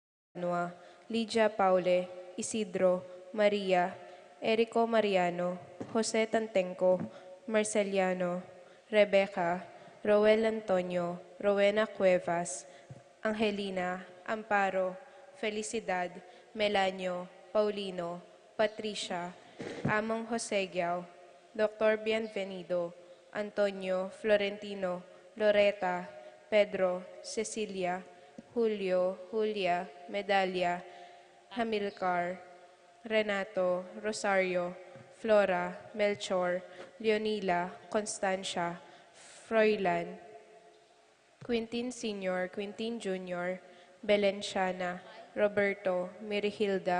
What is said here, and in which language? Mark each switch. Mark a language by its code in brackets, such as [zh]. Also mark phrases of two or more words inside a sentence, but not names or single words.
[tl] Noa, Lydia Paule, Isidro, Maria, Erico Mariano, Jose Tantenco, Marceliano, Rebecca, Roel Antonio, Rowena Cuevas, Angelina, Amparo, Felicidad, Melanio, Paulino, Patricia, Among Josegiao, Dr. Bienvenido, Antonio, Florentino, Loreta, Pedro, Cecilia, Julio, Julia, Medalia, Hamilcar, Renato, Rosario, Flora, Melchor, Leonila, Constancia, Froilan, Quintin Sr., Quintin Jr., Belenciana, Roberto, Mirihilda,